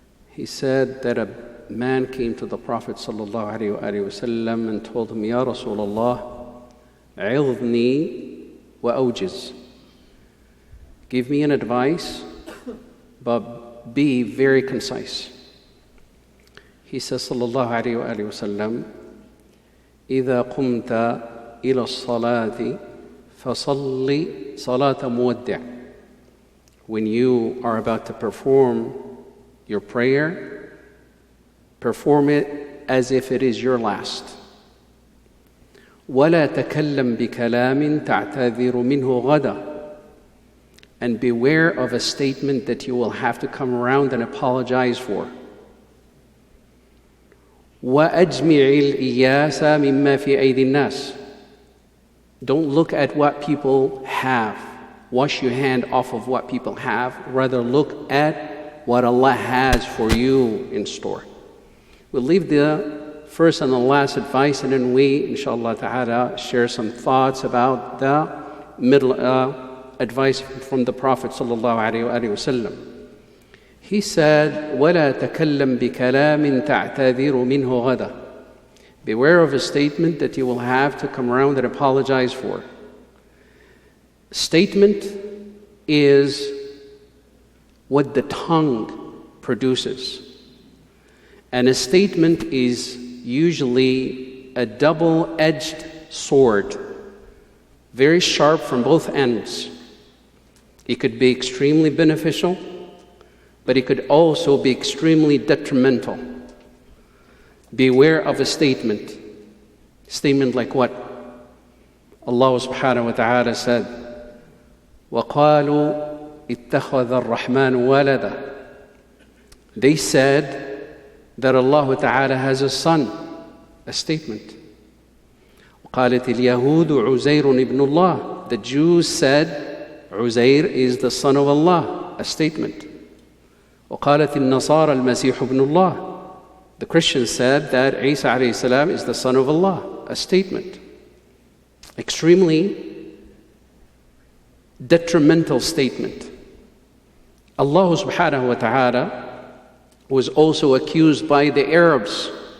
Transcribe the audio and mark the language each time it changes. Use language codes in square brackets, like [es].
[en] He said that a man came to the Prophet sallallahu alayhi wa sallam and told him, Ya Rasulullah, [ar] عظني وأوجز. [en] Give me an advice, but be very concise. He says, [ar] sallallahu alayhi wa sallam, إذا قمت إلى الصلاة فصلي صلاة مودع. [en] When you are about to perform your prayer, perform it as if it is your last. [ar] ولا تكلم بكلام تعتذر منه غدا. [en] And beware of a statement that you will have to come around and apologize for. [ar] وأجمع الإياس مما في أيدي الناس. [en] Don't look at what people have. Wash your hand off of what people have. Rather look at what Allah has for you in store. We'll leave the first and the last advice, and then we, inshallah ta'ala, share some thoughts about the middle advice from the Prophet sallallahu alayhi wa sallam. He said, [ar] وَلَا تَكَلَّمْ بِكَلَامٍ تَعْتَذِرُ مِنْهُ غَدًا. [en] Beware of a statement that you will have to come around and apologize for. Statement is what the tongue produces. And a statement is usually a double-edged sword, very sharp from both ends. It could be extremely beneficial, but it could also be extremely detrimental. Beware of a statement. Statement like what? [ar] Allah subhanahu wa ta'ala said, وَقَالُوا اتَّخَذَ الرَّحْمَنُ وَلَدًا. [en] They said that Allah ta'ala has a son, a statement. [ar] قالت اليهود عزير ابن الله. [en] the Jews said Uzair is the son of Allah, a statement. [ar] وقالت النصارى المسيح ابن الله. [en] The Christians said that Isa alayhi salam is the son of Allah, a statement. Extremely detrimental statement. Allah subhanahu wa ta'ala was also accused by the Arabs.